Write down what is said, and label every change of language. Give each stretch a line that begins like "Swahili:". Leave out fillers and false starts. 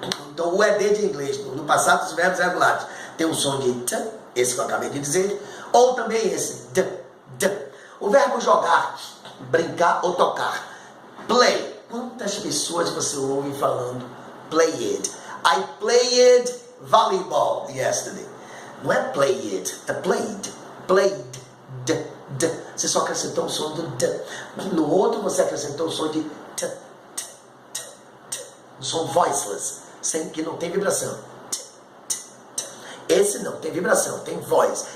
Portuguese: Então, o ED de inglês, no passado dos verbos regulares, tem um som de t, esse que eu acabei de dizer, ou também esse, d. O verbo jogar, brincar ou tocar. Play. Quantas pessoas você ouve falando played?
English: I played volleyball yesterday.
Portuguese: Não é played, é played. Played, d. Você só acrescentou o som do d. No outro você acrescentou o som de t. Um som voiceless, que não tem vibração. Esse não tem vibração, tem voice.